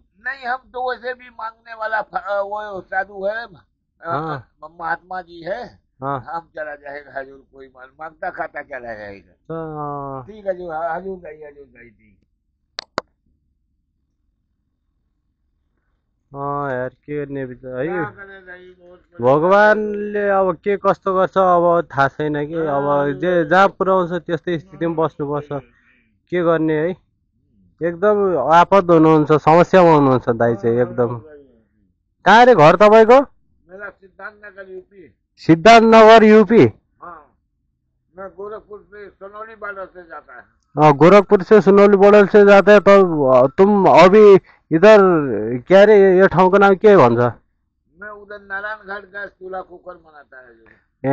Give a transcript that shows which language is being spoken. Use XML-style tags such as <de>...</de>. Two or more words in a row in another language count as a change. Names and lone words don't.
<hi>नहीं, हम तो वैसे भी मांगने वाला वो साधु है। महात्मा जी है। हम चला जाएगा हजूर। कोई मांगता खाता चला जाएगा। ठीक है हजूर, हजूर गई थी।</hi> <ne>यार के गर्ने है, भगवानले अब के कस्तो गर्छ अब थाहा छैन कि। अब जे जहाँ पुऱ्याउँछ त्यस्तै स्थितिमा बस्नुपर्छ। के गर्ने है, एकदम आपद हुनुहुन्छ, समस्यामा हुनुहुन्छ दाइ चाहिँ एकदम। कहाँ रे घर तपाईँको?</ne> <hi>मेरा सिद्धार्थनगर यूपी। सिद्धार्थनगर यूपी? मैं गोरखपुर से सुनौली बॉर्डर से जाता है। गोरखपुर से सुनौली बॉर्डर से जाता है। तो तुम अभी इधर क्या रे, ये ठाउँ का नाम</hi> <ne>के भन्छ?</ne> <hi>मैं उधर नारायण घाट गैस चूल्हा कुकर बनाता है।</hi>